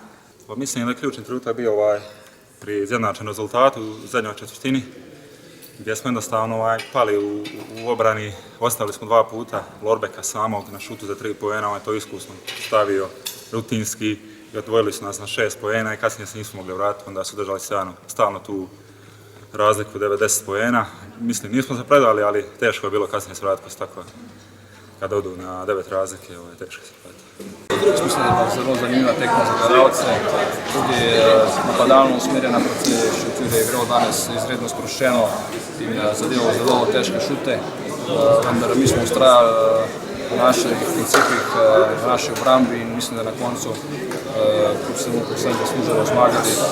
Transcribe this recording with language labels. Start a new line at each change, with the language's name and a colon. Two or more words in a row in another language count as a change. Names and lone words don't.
Croatian: Mislim da je ključni trenutak bio pri izjednačenom rezultatu u zadnjoj četvrtini, gdje smo jednostavno pali u obrani, ostavili smo 2 puta Lorbeka samog na šutu za 3 poena, on je to iskusno stavio rutinski i odvojili su nas na 6 poena i kasnije se nismo mogli vratiti, onda su držali stalno tu razliku 90 poena. Mislim, nismo se predali, ali teško je bilo kasnije se vratiti poslije tako. Kada odu na 9 razlike, teško se vratiti.
Slovenian: Mislim da je zelo zanimljiva tekma za gledalce, tudi napadalno usmerjena proti Šutu, je igral danes izredno sproščeno in zadeval zelo težke šute, vendar mi smo ustrajali v naših principih, v naši obrambi in mislim, da na koncu vsem zaslužilo zmagati.